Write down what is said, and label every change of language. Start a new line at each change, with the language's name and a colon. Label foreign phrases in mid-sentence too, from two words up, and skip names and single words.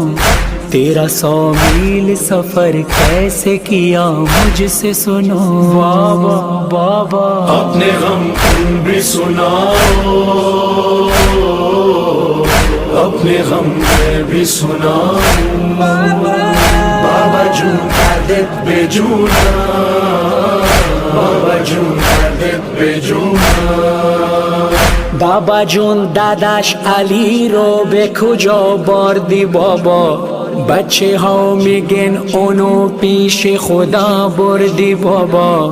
Urdu: تیرا 100 میل سفر کیسے کیا مجھ سے سنو. بابا اپنے غم تم بھی سناؤ، اپنے غم میں بھی سناؤں.
Persian: بابا جون دردت بے جونم، بابا جون دردت بے جونم. بابا جون داداش علی رو به کجا بردی بابا؟ بچه ها میگن اونو پیش خدا بردی بابا.